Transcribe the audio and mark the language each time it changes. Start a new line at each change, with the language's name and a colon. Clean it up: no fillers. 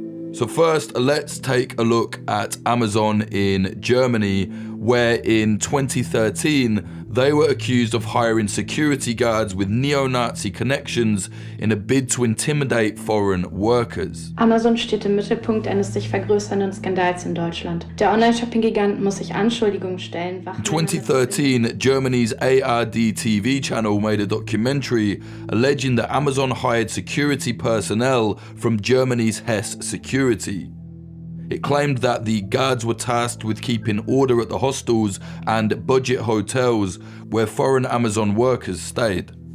English: So first, let's take a look at Amazon in Germany, where in 2013, they were accused of hiring security guards with neo-Nazi connections in a bid to intimidate foreign workers.
German: Amazon steht im Mittelpunkt eines sich vergrößernden Skandals in Deutschland. Der Online-Shopping-Gigant muss sich Anschuldigungen stellen.
English: In 2013, Germany's ARD TV channel made a documentary alleging that Amazon hired security personnel from Germany's Hess Security. It claimed that the guards were tasked with keeping order at the hostels and budget hotels where foreign Amazon workers stayed.